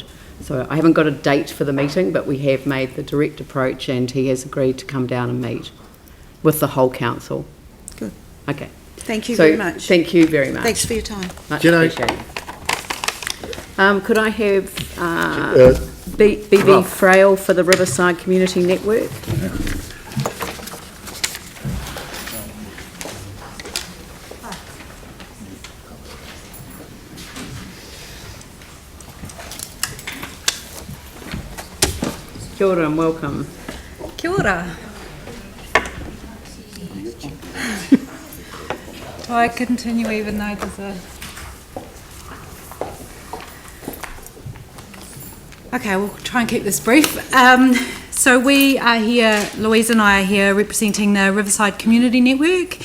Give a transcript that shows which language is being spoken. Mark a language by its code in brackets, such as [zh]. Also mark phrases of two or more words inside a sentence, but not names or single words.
[en] So I haven't got a date for the meeting, but we have made the direct approach, and he has agreed to come down and meet with the whole council. Good. Okay. Thank you very much. Thank you very much. Thanks for your time. Much appreciated. Could I have BB Frail for the Riverside Community Network? [mi] Kia ora [en] and welcome. [mi] Kia ora. [en] Do I continue even though there's a... Okay, we'll try and keep this brief. So we are here, Louise and I are here representing the Riverside Community Network.